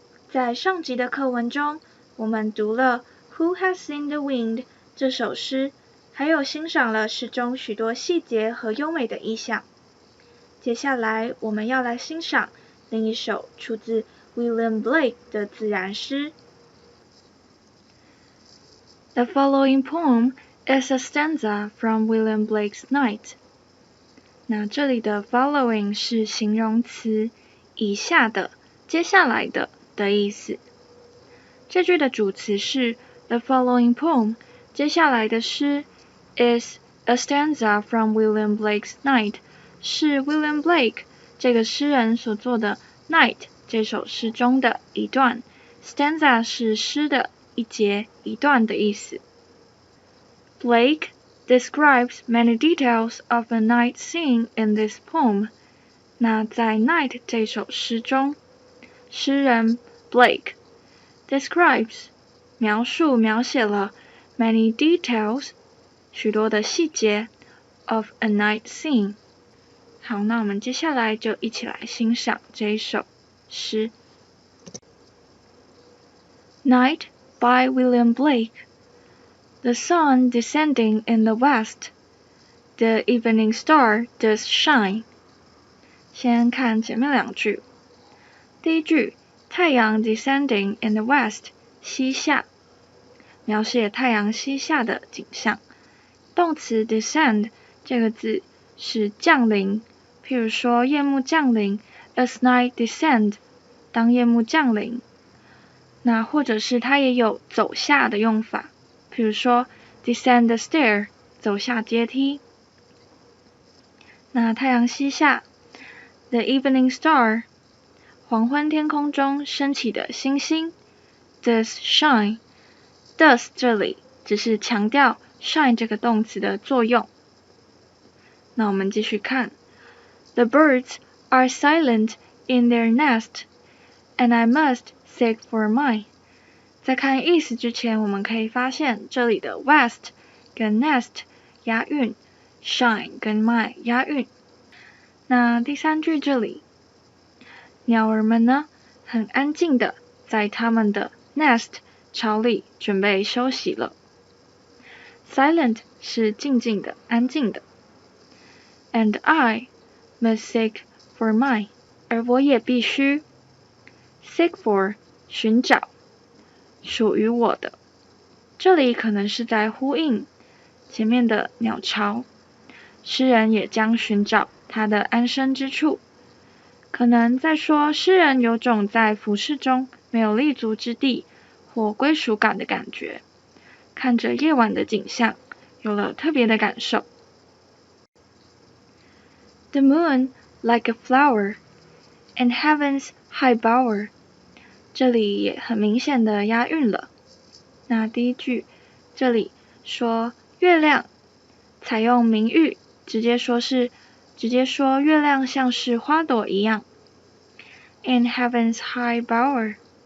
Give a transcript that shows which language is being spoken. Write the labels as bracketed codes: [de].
[zh] 在上集的课文中，我们读了 Who Has Seen the Wind 这首诗，还有欣赏了诗中许多细节和优美的意象。接下来我们要来欣赏另一首出自 William Blake 的自然诗。 [en] The following poem is a stanza from William Blake's Night. [zh] 那这里的 following 是形容词，以下的、接下来的的意思。这句的主词是 The following poem, 接下来的诗 is a stanza from William Blake's Night, 是 William Blake 这个诗人所作的 Night 这首诗中的一段。 Stanza 是诗的一节一段的意思。 [en] Blake describes many details of a night scene in this poem. [zh] 那在 Night 这首诗中，诗人 Blake describes 描写了 many details 许多的细节 of a night scene. 好，那我们接下来就一起来欣赏这一首诗。 [en] Night by William Blake. The sun descending in the west, the evening star does shine. [zh] 先看前面两句。第一句，太阳 descending in the west, 西下，描写太阳西下的景象。动词 descend 这个字是降临，譬如说夜幕降临 as night descend, 当夜幕降临。那或者是它也有走下的用法，譬如说 descend the stair, 走下阶梯。那太阳西下 the evening star, 黄昏天空中升起的星星 does shine, does 这里只是强调 shine 这个动词的作用。 [en] 那我们继续看 The birds are silent in their nest, and I must seek for mine. [zh] 在看意思之前，我们可以发现这里的 west 跟 nest 押韵， shine 跟 mine 押韵。那第三句这里，鸟儿们呢，很安静的在他们的 nest 巢里准备休息了。 Silent 是静静的、安静的。 [en] And I must seek for mine, 而我也必须 seek for 寻找属于我的。 [zh] 这里可能是在呼应前面的鸟巢，诗人也将寻找他的安身之处。可能在说诗人有种在浮世中没有立足之地或归属感的感觉，看着夜晚的景象有了特别的感受。 [en] The moon like a flower in heaven's high bower. [zh] 这里也很明显的押韵了。那第一句这里说月亮，采用名誉，直接说月亮像是花朵一样。 [en] In heaven's high bower.